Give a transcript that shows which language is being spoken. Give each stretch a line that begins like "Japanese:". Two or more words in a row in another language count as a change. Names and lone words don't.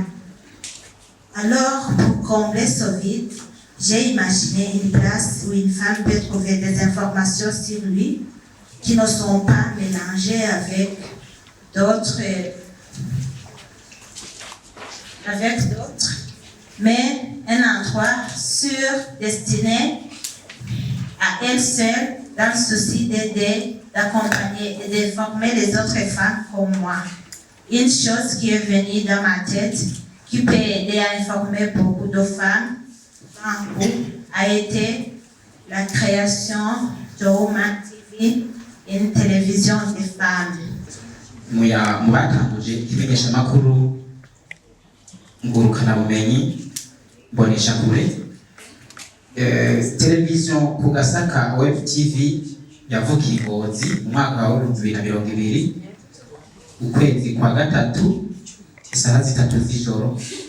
French: Alors, pour combler ce vide, j'ai imaginé une place où une femme peut trouver des informations sur lui qui ne sont pas mélangées avec d'autres, mais un endroit sûr destiné à elle seule dans le souci d'aider, d'accompagner et d'informer les autres femmes comme moi. Une chose qui est venue dans ma tête, qui peut aider à informer beaucoup de femmes, a été la création de Woman TV, une télévision des femmes.
Rundi: Mubatanguje ikimenyeshamakuru ngurukanabumenyi mboneshakure televiziyo ku Gasaka Web TV yavukiye i Ngozi mu mwaka wa 2020 ukwezi kwa gatatu isaha 3 z'ijoro.